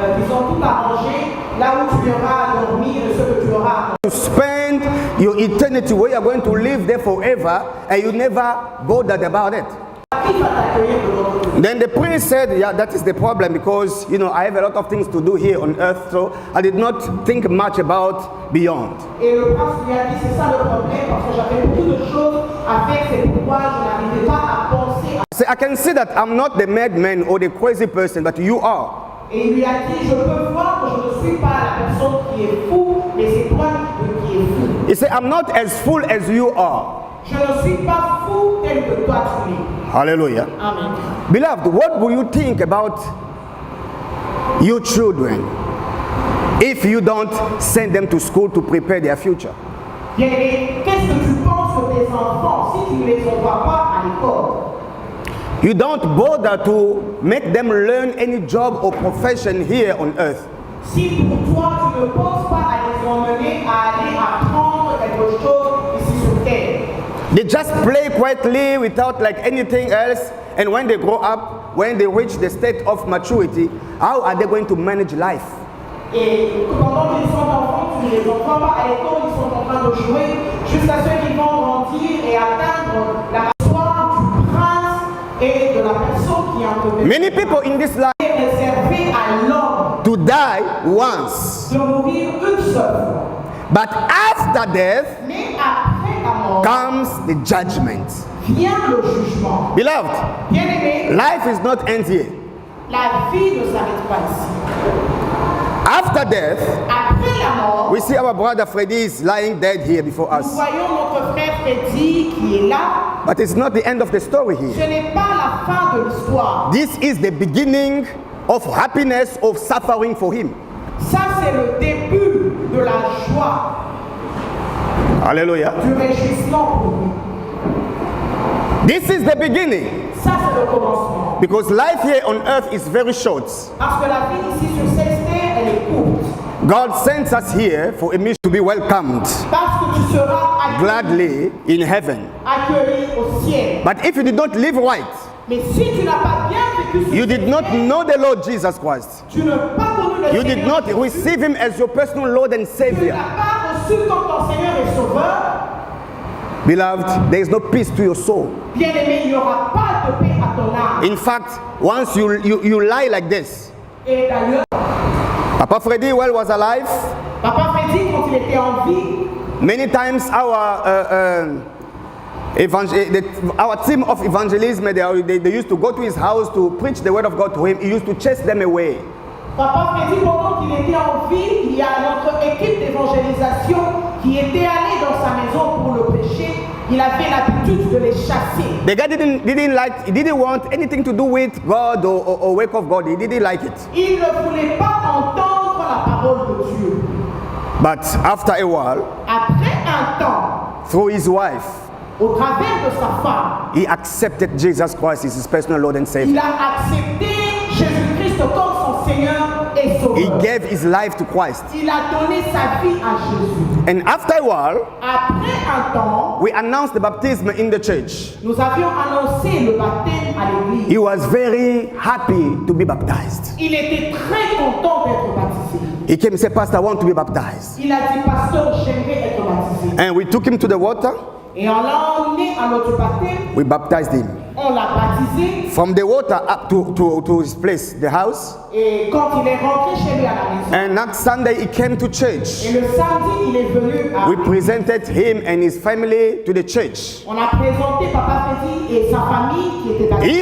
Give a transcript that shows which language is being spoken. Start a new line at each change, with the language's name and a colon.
French: ont tout arrangé, là où tu viendras dormir et ce que tu auras.
English: To spend your eternity where you're going to live there forever and you never bothered about it.
French: Qui va t'accueillir de l'autre côté?
English: Then the priest said, yeah, that is the problem because, I have a lot of things to do here on earth, so I did not think much about beyond.
French: Et le prince lui a dit, c'est ça le problème, parce que j'avais beaucoup de choses à faire, c'est pourquoi je n'arrivais pas à penser.
English: So I can see that I'm not the madman or the crazy person, but you are.
French: Et il lui a dit, je peux voir que je ne suis pas la personne qui est fou, mais c'est toi qui es fou.
English: He said, I'm not as full as you are.
French: Je ne suis pas fou tel que toi tu es. Hallelujah. Amen.
English: Beloved, what will you think about your children if you don't send them to school to prepare their future?
French: Bien-aimé, qu'est-ce que tu penses de tes enfants si tu ne les envoies pas à l'école?
English: You don't bother to make them learn any job or profession here on earth.
French: Si pour toi tu ne penses pas à les emmener à aller apprendre quelque chose ici sur terre,
English: They just play quietly without like anything else, and when they grow up, when they reach the state of maturity, how are they going to manage life?
French: et pendant qu'ils sont enfants, tu ne les envoies pas à l'école, ils sont en train de jouer jusqu'à ce qu'ils vont grandir et atteindre la gloire du prince et de la personne qui est entre eux.
English: Many people in this life
French: est réservé à l'homme
English: to die once,
French: de mourir une seule fois.
English: but after death
French: Mais après la mort,
English: comes the judgment.
French: vient le jugement.
English: Beloved,
French: Bien-aimé,
English: life is not end here.
French: la vie ne s'arrête pas ici.
English: After death,
French: Après la mort,
English: we see our brother Freddy is lying dead here before
French: nous
English: us.
French: voyons notre frère Freddy qui est là.
English: But it's not the end of the story
French: Ce
English: here.
French: n'est pas la fin de l'histoire.
English: This is the beginning of happiness, of suffering for him.
French: Ça, c'est le début de la joie, Hallelujah. du réjouissement pour lui.
English: This is the beginning.
French: Ça, c'est le commencement.
English: Because life here on earth is very short.
French: Parce que la vie ici sur cette terre, elle est courte.
English: God sends us here for a mission to be welcomed
French: Parce que tu seras accueilli,
English: gladly in heaven.
French: accueilli au ciel.
English: But if you did not live right,
French: Mais si tu n'as pas bien vécu sur
English: you
French: cette
English: did not
French: terre,
English: know the Lord Jesus Christ,
French: tu n'as pas connu le
English: you did
French: Seigneur,
English: not receive him as your personal Lord and
French: tu
English: Savior,
French: n'as pas reçu comme ton Seigneur et Sauveur,
English: beloved, there is no peace to your soul.
French: bien-aimé, il n'y aura pas de paix à ton âme.
English: In fact, once you lie like this,
French: Et d'ailleurs,
English: Papa Freddy was alive.
French: Papa Freddy, quand il était en vie,
English: Many times our team of evangelism, they used to go to his house to preach the word of God to him. He used to chase them away.
French: Papa Freddy, pendant qu'il était en vie, il y a notre équipe d'évangélisation qui était allée dans sa maison pour le prêcher. Il avait l'habitude de les chasser.
English: The guy he didn't want anything to do with God or work of God. He didn't like it.
French: Il ne voulait pas entendre la parole de Dieu.
English: But after a while,
French: Après un temps,
English: through his wife,
French: au travers de sa femme,
English: he accepted Jesus Christ as his personal Lord and Savior.
French: a accepté Jésus-Christ comme son Seigneur et
English: He
French: Sauveur.
English: gave his life to Christ.
French: Il a donné sa vie à Jésus.
English: And after a while,
French: Après un temps,
English: we announced the baptism in the church.
French: nous avions annoncé le baptême à l'église.
English: He was very happy to be baptized.
French: Il était très content d'être baptisé.
English: He came and said, Pastor, I want to be baptized.
French: Il a dit, pasteur, j'aimerais être baptisé.
English: And we took him to the water.
French: Et on l'a emmené à notre baptême.
English: We baptized him.
French: On l'a baptisé.
English: From the water up to his place, the house.
French: Et quand il est rentré chez lui à la maison,
English: And that Sunday he came to church.
French: et le samedi, il est venu à...
English: We presented him and his family to the church.
French: On a présenté Papa Freddy et sa famille qui était baptisée.